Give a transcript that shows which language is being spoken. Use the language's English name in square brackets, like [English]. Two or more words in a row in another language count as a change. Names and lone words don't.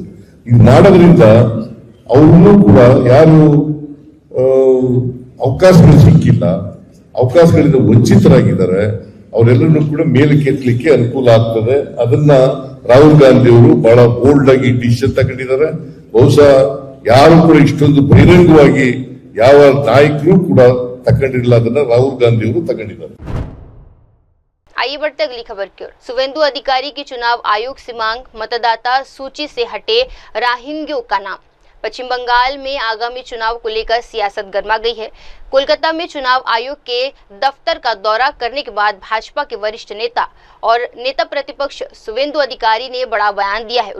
[Kannada] ಇದು ಮಾಡೋದ್ರಿಂದ ಅವ್ರನ್ನೂ ಕೂಡ ಯಾರು ಅವಕಾಶಗಳು ಸಿಕ್ಕಿಲ್ಲ, ಅವಕಾಶಗಳಿಂದ ವಂಚಿತರಾಗಿದ್ದಾರೆ, ಅವರೆಲ್ಲರನ್ನೂ ಕೂಡ ಮೇಲೆ ಕೆತ್ತಲಿಕ್ಕೆ ಅನುಕೂಲ ಆಗ್ತದೆ. ಅದನ್ನ ರಾಹುಲ್ ಗಾಂಧಿ ಅವರು ಬಹಳ ಬೋಲ್ಡ್ ಆಗಿ ಡಿಸಿಷನ್ ತಗೊಂಡಿದ್ದಾರೆ. ಬಹುಶಃ ಯಾರು ಕೂಡ ಇಷ್ಟೊಂದು ಬಹಿರಂಗವಾಗಿ ಯಾವ ನಾಯಕರು ಕೂಡ ತಗೊಂಡಿಲ್ಲ, ಅದನ್ನ ರಾಹುಲ್ ಗಾಂಧಿ ಅವರು ತಗೊಂಡಿದ್ದಾರೆ. [Hindi] आइए बढ़ते अगली खबर की ओर। सुवेंदु अधिकारी की चुनाव आयोग से मांग, मतदाता सूची से हटे रोहिंग्यों का नाम। पश्चिम बंगाल में आगामी चुनाव को लेकर सियासत गर्मा गई है। कोलकाता में चुनाव आयोग के दफ्तर का दौरा करने के बाद भाजपा के वरिष्ठ नेता और नेता प्रतिपक्ष सुवेंदु अधिकारी ने बड़ा बयान दिया है।